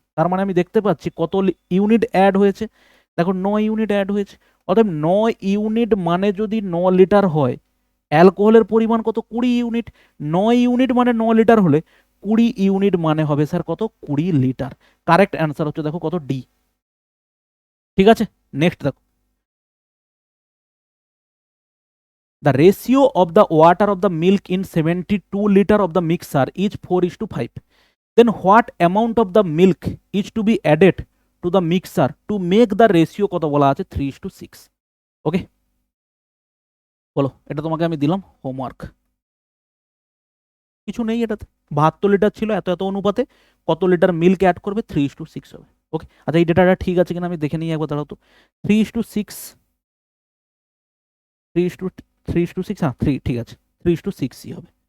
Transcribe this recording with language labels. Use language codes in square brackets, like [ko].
[bn] তার মানে আমি দেখতে পাচ্ছি কত ইউনিট অ্যাড হয়েছে, দেখো 9 ইউনিট অ্যাড হয়েছে। অতএব 9 ইউনিট মানে যদি 9 লিটার হয়, অ্যালকোহলের পরিমাণ কত 20 ইউনিট, 9 ইউনিট মানে 9 লিটার হলে 20 ইউনিট মানে হবে স্যার কত 20 লিটার। কারেক্ট অ্যান্সার হচ্ছে দেখো কত ডি। ঠিক আছে, নেক্সট দেখো, [en] the ratio of the water of the milk in 72 liter of the mixer is 4:5. Then what amount of the milk is to be added to the mixer to make the ratio [bn] কত বলা আছে [en] 3:6? [bn] ওকে, বলো, এটা তোমাকে আমি দিলাম homework. কিছু নেই এটাতে, 72 লিটার ছিল, এত এত অনুপাতে কত লিটার মিল্ক অ্যাড করবে 3:6 হবে। ওকে, আচ্ছা এই ডেটাটা ঠিক আছে কিনা আমি দেখে নিই একবার, দাঁড়াও তো। 3:6, 3:6, হ্যাঁ 3 ঠিক আছে, 3:6ই হবে।